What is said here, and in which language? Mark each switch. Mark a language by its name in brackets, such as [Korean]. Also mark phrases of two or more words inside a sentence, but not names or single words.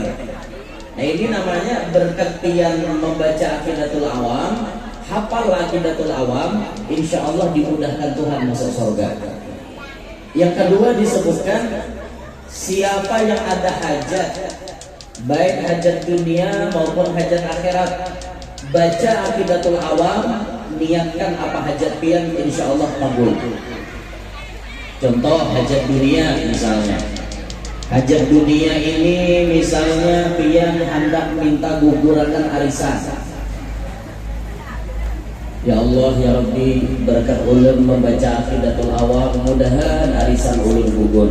[Indonesian] Nah ini namanya berkat tiang membaca Aqidatul Awam, hafal Aqidatul Awam, [Arabic] إن شاء الله [Indonesian] dimudahkan Tuhan masuk surga. Yang kedua disebutkan siapa yang ada hajat, baik hajat dunia maupun hajat akhirat, baca Aqidatul Awam, niatkan apa hajat pian, [Arabic] إن شاء الله [Indonesian] kabul. Contoh hajat dunia misalnya, hajat dunia ini misalnya pian hendak minta gugurakan arisan. [Arabic] يا الله يا ربي, [Banjar] berkat ulun membaca Aqidatul Awam, mudahan arisan ulun gugur.